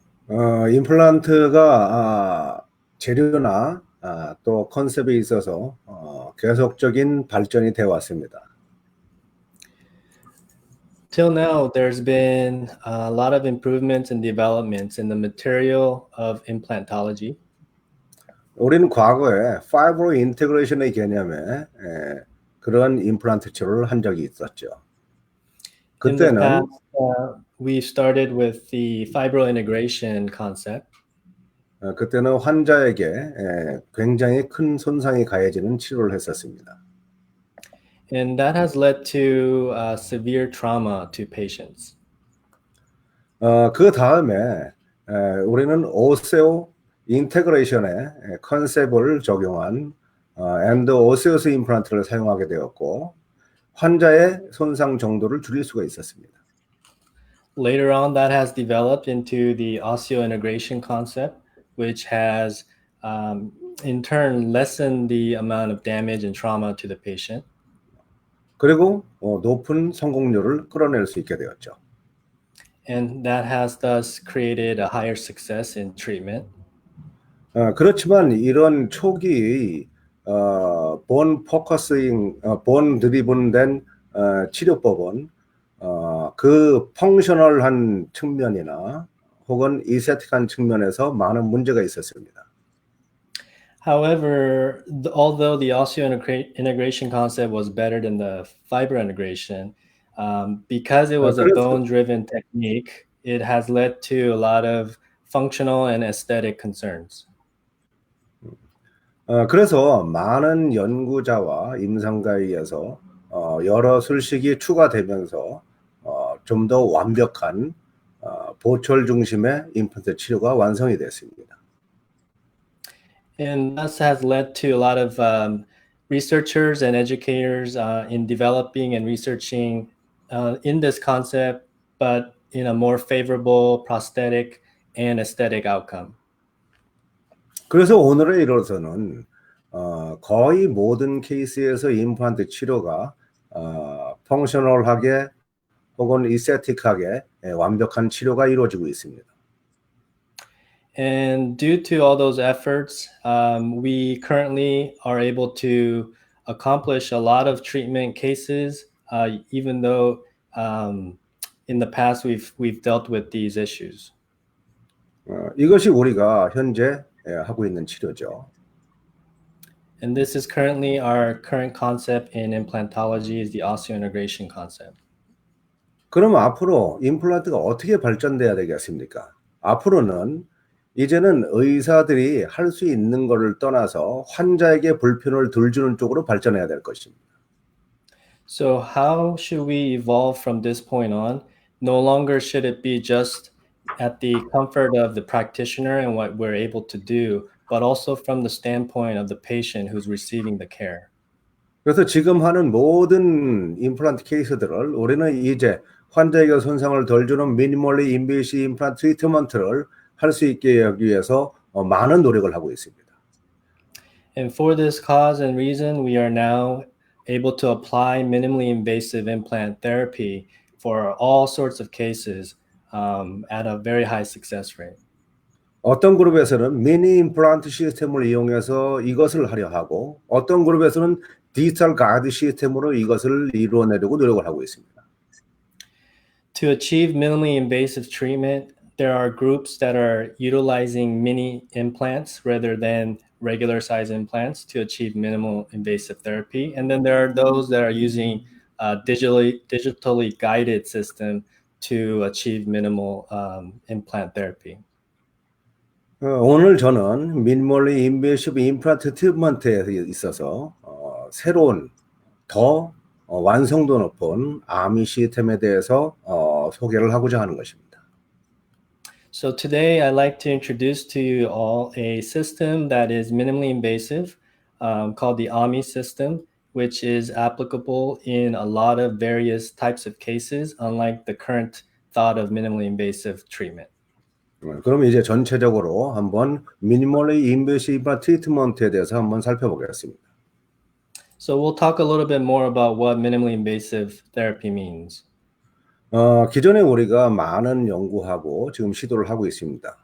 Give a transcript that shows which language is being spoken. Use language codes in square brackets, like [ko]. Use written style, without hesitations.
[ko] 임플란트가 재료나 또 컨셉에 있어서 계속적인 발전이 되어 왔습니다. [en] Till now, there's been a lot of improvements and developments in the material of implantology. [ko] 우리는 과거에 파이브로 인테그레이션의 개념에 그런 임플란트 치료를 한 적이 있었죠. 그때는 [en] we started with the fibro integration concept. [ko] 그때는 환자에게 굉장히 큰 손상이 가해지는 치료를 했었습니다. [en] And that has led to severe trauma to patients. [ko] 그 다음에 우리는 오세오 인테그레이션의 컨셉을 적용한 엔도 오세오스 임플란트를 사용하게 되었고 환자의 손상 정도를 줄일 수가 있었습니다. [en] Later on, that has developed into the osseointegration concept, which has in turn lessened the amount of damage and trauma to the patient. [ko] 그리고 높은 성공률을 끌어낼 수 있게 되었죠. [en] And that has thus created a higher success in treatment. [ko] 그렇지만 이런 초기의 본 포커싱, 본 드리븐된 치료법은 그 펑셔널한 측면이나 혹은 이세틱한 측면에서 많은 문제가 있었습니다. [en] However, although the osseointegration concept was better than the fiber integration, because it was a bone-driven technique, it has led to a lot of functional and aesthetic concerns. [ko] 그래서 많은 연구자와 임상가에 의해서 여러 술식이 추가되면서 좀 더 완벽한 보철 중심의 임플란트 치료가 완성이 됐습니다. [en] And this has led to a lot of researchers and educators in developing and researching in this concept, but in a more favorable prosthetic and aesthetic outcome. [ko] 그래서 오늘에 이르러서는 거의 모든 케이스에서 임플란트 치료가 펑셔널하게 혹은 이세틱하게 완벽한 치료가 이루어지고 있습니다. [en] And due to all those efforts, we currently are able to accomplish a lot of treatment cases, even though in the past we've dealt with these issues. [ko] 이것이 우리가 현재 하고 있는 치료죠. [en] And this is currently our current concept in implantology is the osseointegration concept. [ko] 그럼 앞으로 임플란트가 어떻게 발전돼야 되겠습니까? 앞으로는 이제는 의사들이 할 수 있는 것을 떠나서 환자에게 불편을 덜 주는 쪽으로 발전해야 될 것입니다. [en] So how should we evolve from this point on? No longer should it be just at the comfort of the practitioner and what we're able to do, but also from the standpoint of the patient who's receiving the care. [ko] 그래서 지금 하는 모든 임플란트 케이스들을 우리는 이제 환자에게 손상을 덜 주는 미니멀리 인베이시브 임플란트 트리트먼트를 할 수 있게 하기 위해서 많은 노력을 하고 있습니다. [en] And for this cause and reason, we are now able to apply minimally invasive implant therapy for all sorts of cases at a very high success rate. [ko] 어떤 그룹에서는 미니 임플란트 시스템을 이용해서 이것을 하려 하고 어떤 그룹에서는 디지털 가이드 시스템으로 이것을 이루어내려고 노력을 하고 있습니다. [en] To achieve minimally invasive treatment, there are groups that are utilizing mini implants rather than regular size implants to achieve minimal invasive therapy. And then there are those that are using digitally guided system to achieve minimal implant therapy. [ko] 오늘 저는 미니멀리 인베이시브 임플란트 트리트먼트에 있어서 새로운 더 완성도 높은 아미 시스템에 대해서 소개를 하고자 하는 것입니다. [en] So today I'd like to introduce to you all a system that is minimally invasive called the AMII system, which is applicable in a lot of various types of cases, unlike the current thought of minimally invasive treatment. [ko] 그럼 이제 전체적으로 한번 미니멀리 인베이시브 트리트먼트에 대해서 한번 살펴보겠습니다. [en] So we'll talk a little bit more about what minimally invasive therapy means. [ko] 기존에 우리가 많은 연구하고 지금 시도를 하고 있습니다.